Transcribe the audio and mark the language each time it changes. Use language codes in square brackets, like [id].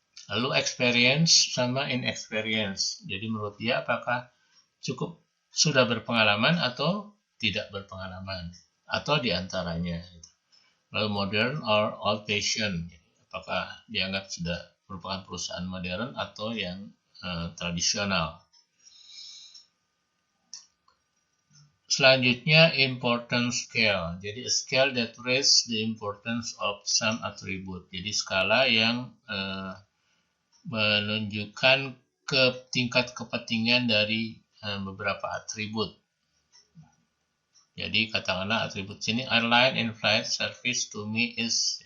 [id] Lalu experience sama inexperience. Jadi menurut dia apakah cukup sudah berpengalaman atau tidak berpengalaman, atau di antaranya. Lalu [en] modern or old fashioned. [id] Apakah dianggap sudah merupakan perusahaan modern atau yang tradisional. Selanjutnya [en] importance scale. [id] Jadi [en] a scale that raises the importance of some attribute. [id] Jadi skala yang menunjukkan tingkat kepentingan dari beberapa atribut. Jadi katakanlah atribut sini [en] airline in flight service to me is.